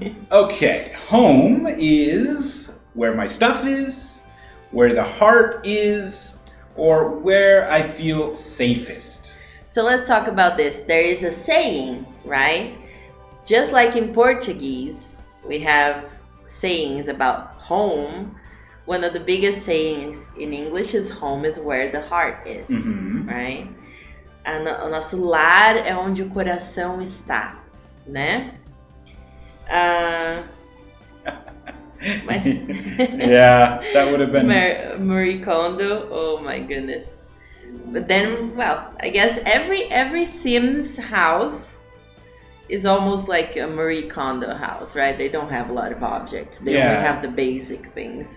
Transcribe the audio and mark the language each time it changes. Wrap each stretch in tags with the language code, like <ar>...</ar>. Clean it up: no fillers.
<en>Okay, home is where my stuff is, where the heart is, or where I feel safest. So let's talk about this. There is a saying, right? Just like in Portuguese, we have sayings about home. One of the biggest sayings in English is home is where the heart is, right?</en> <pt>O nosso lar é onde o coração está, né?</pt> <en>Yeah, that would have been Marie Kondo. Oh my goodness! But then, well, I guess every Sims house is almost like a Marie Kondo house, right? They don't have a lot of objects. They only have the basic things.</en>